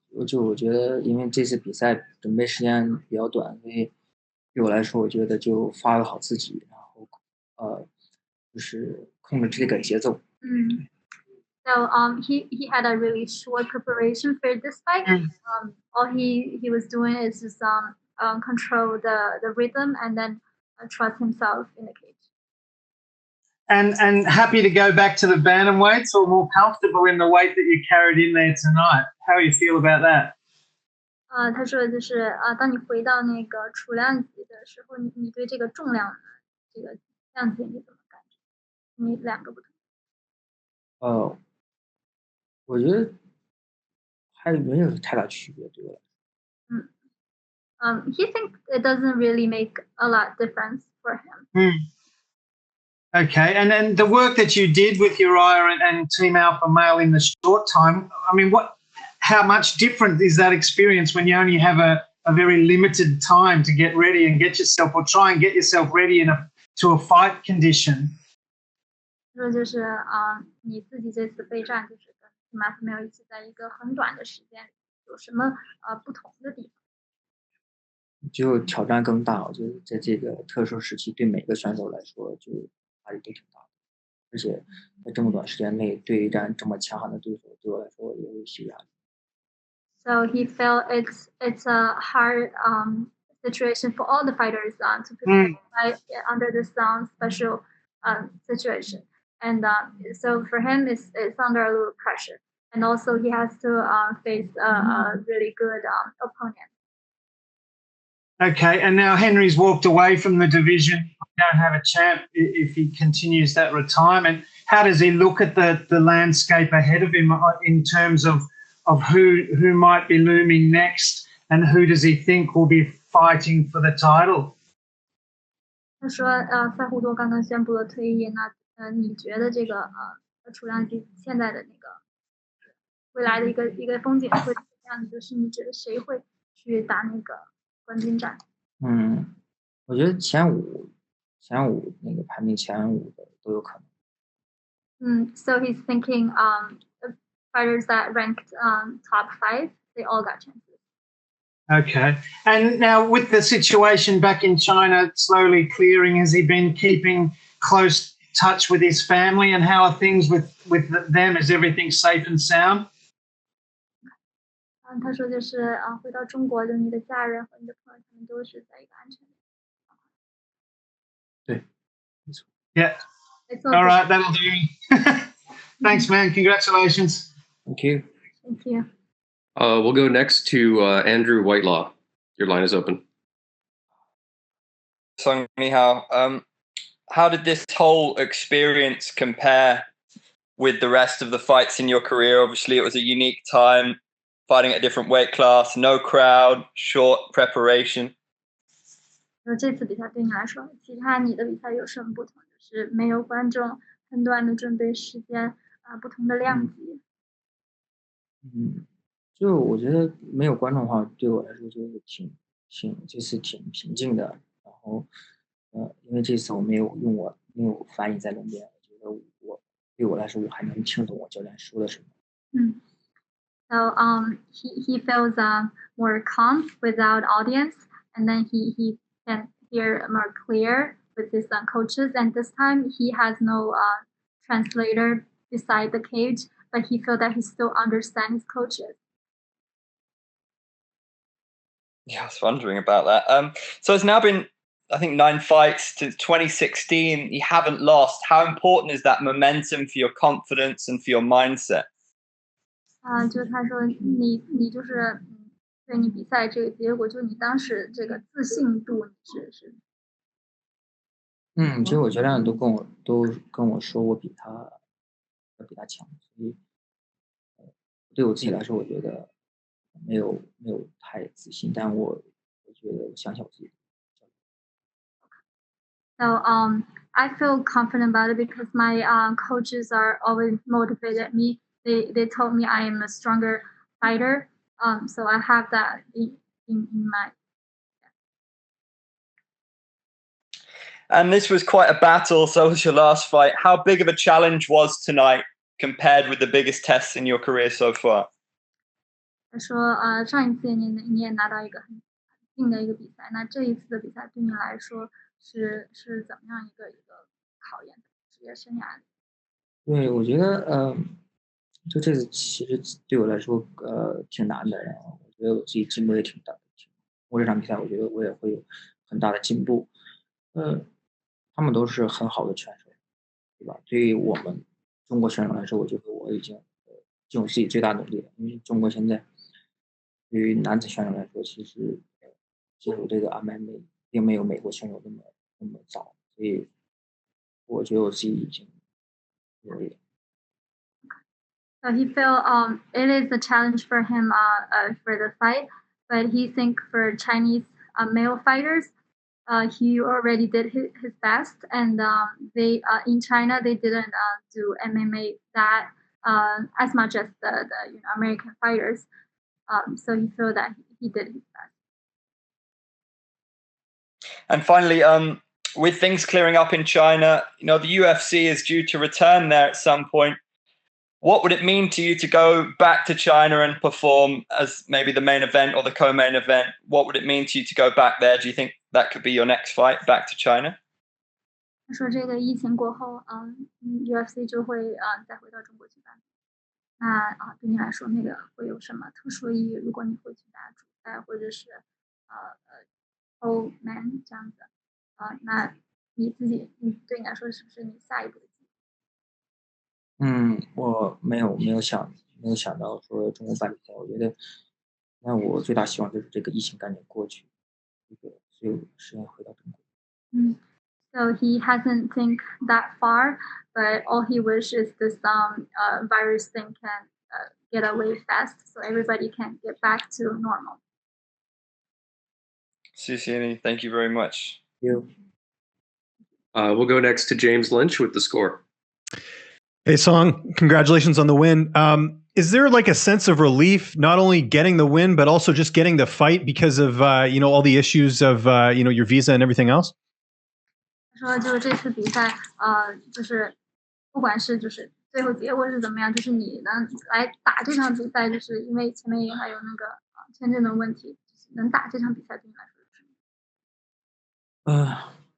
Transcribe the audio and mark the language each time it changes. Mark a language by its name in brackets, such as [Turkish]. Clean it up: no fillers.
[Chinese] 我觉得，因为这次比赛准备时间比较短，所以对我来说，我觉得就发挥好自己，然后就是控制这个节奏。 [English] So he had a really short preparation for this fight. All he was doing is just control the rhythm and then trust himself in the cage. And happy to go back to the bantamweights or more comfortable in the weight that you carried in there tonight. How do you feel about that? [Chinese] 他说就是当你回到那个储量级的时候，你对这个重量的这个量级你怎么感觉？你两个不同。我觉得还没有太大区别，对我来说。 [English] He thinks it doesn't really make a lot difference for him. Okay, and then the work that you did with Uriah and Team Alpha Male in the short time, I mean, how much different is that experience when you only have a very limited time to get ready and get yourself, or try and get yourself ready to a fight condition? [Chinese] 说就是你自己这次备战就是跟 Matt 没有一起在一个很短的时间，有什么不同的地方？就挑战更大，我觉得在这个特殊时期，对每个选手来说就压力都挺大的，而且在这么短时间内对战这么强悍的对手，对我来说也有一些压力。 [English] So he felt it's a hard situation for all the fighters to prepare to fight under this special situation, and so for him it's under a little pressure, and also he has to face a really good opponent. Okay, and now Henry's walked away from the division. We don't have a champ if he continues that retirement. How does he look at the landscape ahead of him in terms of who might be looming next, and who does he think will be fighting for the title? [Chinese] 他说赛胡多刚刚宣布了退役，那你觉得这个楚亮吉现在的那个未来的一个风景会怎么样？就是你觉得谁会去打那个冠军战？我觉得前五那个排名前5的都有可能。 [English] So he's thinking fighters that ranked top 5, they all got chances. Okay, and now with the situation back in China slowly clearing, has he been keeping close touch with his family, and how are things with them? Is everything safe and sound? [Chinese] 他说就是回到中国，就你的家人和你的朋友他们都是在一个安全的状况。对，没错。 [English] Yeah. All right, that'll do. Thanks, man. Congratulations. Thank you. Thank you. We'll go next to Andrew Whitelaw. Your line is open. Song, [Chinese] ni hao. [English] How did this whole experience compare with the rest of the fights in your career? Obviously, it was a unique time, fighting at a different weight class, no crowd, short preparation. [Chinese] 这次比赛对你来说，其他你的比赛有什么不同？就是没有观众，很短的准备时间，不同的量级。就我觉得没有观众的话，对我来说就是这次挺平静的。然后，因为这次我没有翻译在那边，我觉得对我来说我还能听懂我教练说的什么。 [English] So he feels more calm without audience, and then he can hear more clear with his coaches. And this time he has no translator beside the cage, but he feels that he still understands his coaches. Yeah, I was wondering about that. So it's now been, I think, 9 fights to 2016. You haven't lost. How important is that momentum for your confidence and for your mindset? [Chinese] 就是他说你就是对你比赛这个结果，就你当时这个自信度是。其实我教练都跟我说我比他强，所以对我自己来说，我觉得没有太自信，但我觉得我相信我自己。 [English] So I feel confident about it because my coaches are always motivated me. They told me I am a stronger fighter. So I have that in my. And this was quite a battle. So was your last fight. How big of a challenge was tonight compared with the biggest tests in your career so far? [Chinese] 他说上一次你也拿到一个很硬的一个比赛，那这一次的比赛对你来说是怎么样一个考验职业生涯？对，我觉得就这次其实对我来说挺难的，然后我觉得我自己进步也挺大的。通过这场比赛，我觉得我也会有很大的进步。他们都是很好的选手，对吧？对于我们中国选手来说，我觉得我已经尽我自己最大努力了。因为中国现在对于男子选手来说，其实进入这个 MMA 并没有美国选手那么早，所以我觉得我自己已经努力了。 [English] So he feel it is a challenge for him for the fight, but he think for Chinese male fighters, he already did his best, and they in China they didn't do MMA that as much as the American fighters. So he felt that he did his best. And finally, with things clearing up in China, the UFC is due to return there at some point. What would it mean to you to go back to China and perform as maybe the main event or the co-main event? What would it mean to you to go back there? Do you think that could be your next fight back to China? [Chinese] 他说这个疫情过后，UFC 就会再回到中国举办。那对你来说，那个会有什么特殊意义？如果你会去打主赛或者是co-main 这样子，那你对你来说是不是你下一步的计划？我没有想到说中国办比赛，我觉得，那我最大希望就是这个疫情赶紧过去，所以有时间回到中国。 [English] So he hasn't think that far, but all he wishes this virus thing can get away fast, so everybody can get back to normal. Thank you very much. You. We'll go next to James Lynch with the score. Hey, Song, congratulations on the win. Is there like a sense of relief, not only getting the win, but also just getting the fight because of, all the issues of, your visa and everything else? [Chinese] 他说就是这次比赛，就是不管是就是最后结果是怎么样，就是你能来打这场比赛，就是因为前面也还有那个签证的问题，就是能打这场比赛对你来说是什么？